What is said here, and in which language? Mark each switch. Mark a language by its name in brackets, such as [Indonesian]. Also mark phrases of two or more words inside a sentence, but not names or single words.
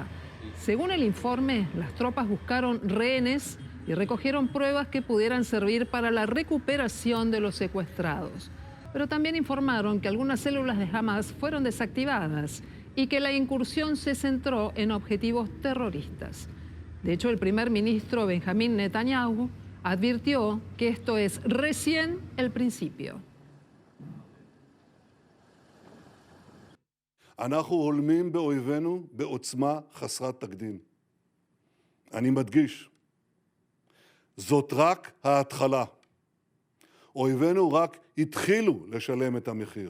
[Spanish] Según el informe, las tropas buscaron rehenes y recogieron pruebas que pudieran servir para la recuperación de los secuestrados. Pero también informaron que algunas células de Hamás fueron desactivadas y que la incursión se centró en objetivos terroristas. De hecho, el primer ministro Benjamín Netanyahu advirtió que esto es recién el principio. [Hebrew] אנחנו הולמים באויבינו בעוצמה חסרת תקדים. אני מדגיש, זאת רק ההתחלה. אויבינו רק התחילו לשלם את המחיר.